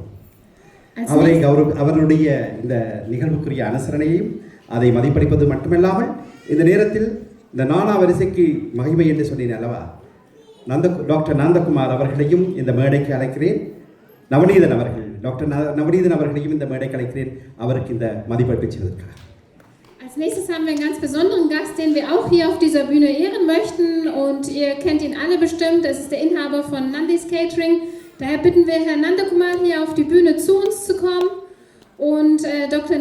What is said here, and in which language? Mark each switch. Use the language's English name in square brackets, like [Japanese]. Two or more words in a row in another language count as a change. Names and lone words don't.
[Tamil] அவருடைய இந்த நிகழ்வுக்குரிய அனுசரணையையும் அதை மதிப்பளிப்பது மட்டுமல்லாமல் இந்த நேரத்தில் இந்த நானா வரிசைக்கு மகிமை என்று சொன்னேன் அல்லவா, டாக்டர் நந்தகுமார் அவர்களையும் இந்த மேடைக்கு அழைக்கிறேன். நவநீதன் அவர்கள், டாக்டர் நவநீதன் அவர்களையும் இந்த மேடைக்கு அழைக்கிறேன். அவருக்கு இந்த மதிப்பளிப்பு செய்வதற்காக [German] Als nächstes haben wir einen ganz besonderen Gast, den wir auch hier auf dieser Bühne ehren möchten. Und ihr kennt ihn alle bestimmt. Es ist der Inhaber von Nandis Catering. Daher bitten wir Herrn Nandakumar hier auf die Bühne zu uns zu kommen. Und Dr.